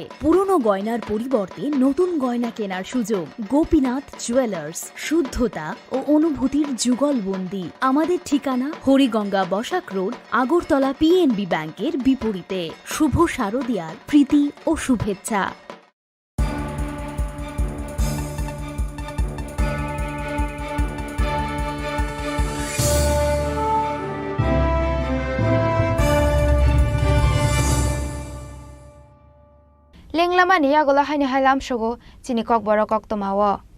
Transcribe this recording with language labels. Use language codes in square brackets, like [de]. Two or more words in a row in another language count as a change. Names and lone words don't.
[bn] পুরনো গয়নার পরিবর্তে নতুন গয়না কেনার সুযোগ। গোপীনাথ জুয়েলার্স, শুদ্ধতা ও অনুভূতির যুগলবন্দি। আমাদের ঠিকানা হরিগঙ্গা বসাক রোড, আগরতলা পিএনবি ব্যাংকের বিপরীতে। শুভ শারদিয়ার প্রীতি ও শুভেচ্ছা। [trp] Lenglamani agola haini hailam shogo chini kokborok oktomawo.